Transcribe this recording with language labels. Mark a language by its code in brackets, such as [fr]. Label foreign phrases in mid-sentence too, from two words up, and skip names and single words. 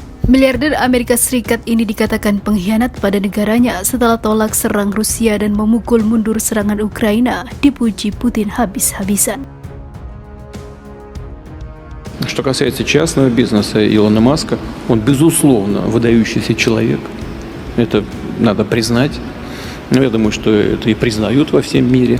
[id] Miliarder Amerika Serikat ini dikatakan pengkhianat pada negaranya setelah tolak serang Rusia dan memukul mundur serangan Ukraina, dipuji Putin habis-habisan. [ru] Что касается частного бизнеса Илона Маска, он, безусловно, выдающийся человек. Это надо признать. Но я думаю, что это и признают во всем мире.